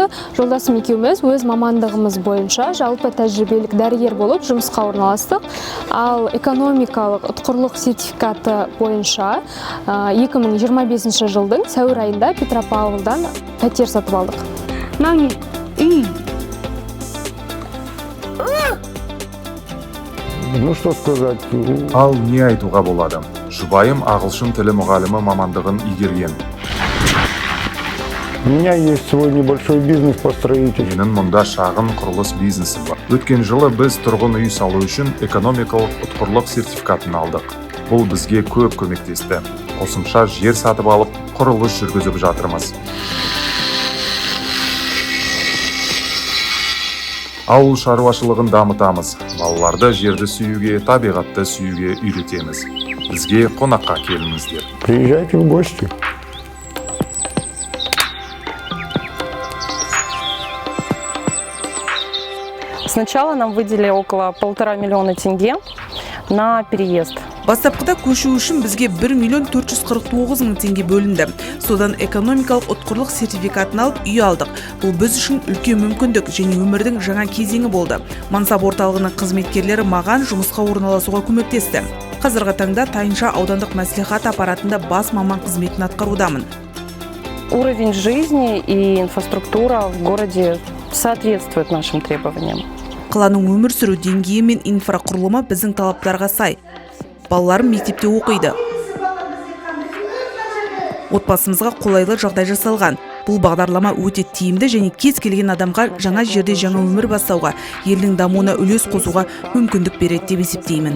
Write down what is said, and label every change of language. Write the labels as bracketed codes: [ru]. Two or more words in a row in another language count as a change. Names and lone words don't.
[kk] Жолдасым екеуміз өз мамандығымыз бойынша жалпы тәжірибелік дәрігер болып жұмысқа орналастық. Ал экономикалық ұтқырлық сертификаты бойынша 2025 жылдың сәуір айында Петропавлдан пәтер сатып алдық. Наңе, үй. [ru] Ну что сказать? [kk] Ал не айтуға болады? Жұбайым ағылшын тілі мұғалімі мамандығын игерген. [ru] У меня есть свой небольшой бизнес по строительству. [kk] Менің мұнда шағын құрылыс бизнесі бар. Өткен жылы біз тұрғын үй салу үшін экономикалық ұтқырлық сертификатын алдық. Бұл бізге көп көмектесті. Қосымша жер сатып алып, құрылыс жүргізіп жатырмыз. Ауыл шаруашылығын дамытамыз. Балаларды жерді сүюге, табиғатты сүюге үйретеміз. Бізге қонаққа келіңіздер. [ru] Приезжайте в гости. Сначала нам выделили около 1,5 миллиона тенге на переезд. [kk] Бастапқыда көшу үшін бізге 1 449 000 теңге бөлінді. Содан экономикалық ұтқырлық сертификатын алып үй алдық. Бұл біз үшін үлкен мүмкіндік және өмірдің жаңа кезеңі болды. Мансап орталығының қызметкерлері маған жұмысқа орналасуға көмектесті. Қазіргі таңда Тайынша аудандық мәслихат аппаратында бас маман қызметін атқарудамын. [ru] Уровень жизни и инфраструктура в городе соответствует нашим требованиям. [kk] Қаланың өмір сүру деңгейі мен инфрақұрылымы біздің талаптарға сай. Балаларым мектепте оқиды. Отбасымызға қолайлы жағдай жасалған. Бұл бағдарлама өте тиімді және кез келген адамға жаңа жерде жаңа өмір бастауға, елдің дамуына үлес қосуға мүмкіндік береді деп есептеймін.